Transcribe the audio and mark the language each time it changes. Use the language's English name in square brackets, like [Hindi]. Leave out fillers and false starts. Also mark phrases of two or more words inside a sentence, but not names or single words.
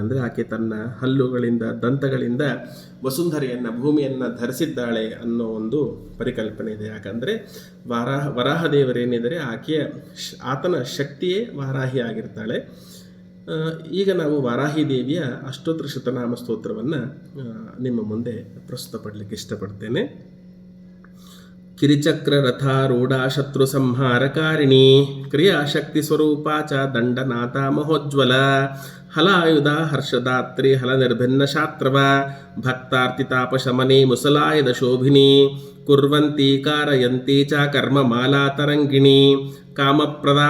[Kannada] ಅಂದರೆ ಆಕೆ ತನ್ನ ಹಲ್ಲುಗಳಿಂದ, ದಂತಗಳಿಂದ ವಸುಂಧರೆಯನ್ನು, ಭೂಮಿಯನ್ನು ಧರಿಸಿದ್ದಾಳೆ ಅನ್ನೋ ಒಂದು ಪರಿಕಲ್ಪನೆ ಇದೆ. ಯಾಕಂದರೆ ವರಾಹ ದೇವರೇನಿದ್ದಾರೆ ಆತನ ಶಕ್ತಿಯೇ ವಾರಾಹಿ ಆಗಿರ್ತಾಳೆ. ಈಗ ನಾವು ವಾರಾಹಿ ದೇವಿಯ ಅಷ್ಟೋತ್ತರ ಶತನಾಮ ಸ್ತೋತ್ರವನ್ನು ನಿಮ್ಮ ಮುಂದೆ ಪ್ರಸ್ತುತಪಡಲಿಕ್ಕೆ ಇಷ್ಟಪಡ್ತೇನೆ. [Sanskrit] ಕಿರಿಚಕ್ರ ರಥಾರೂಢ ಶತ್ರು ಸಂಹಾರಕಾರಿಣಿ ಕ್ರಿಯಾಶಕ್ತಿ ಸ್ವರೂಪ ಚ ದಂಡನಾಥ ಮಹೋಜ್ವಲ ಹಲಾಯುಧ ಹರ್ಷದಾತ್ರಿ ಹಲ ನಿರ್ಭಿನ್ನ ಶಾತ್ರವ ಭಕ್ತಾರ್ತಿತಾಪಶಮನೆ ಮುಸಲಾಯದ ಶೋಭಿನಿ ಕುರ್ವಂತಿ ಕಾರಯಂತಿ ಚ ಕರ್ಮ ಮಾಲಾ ತರಂಗಿಣಿ ಕಾಮಪ್ರದಾ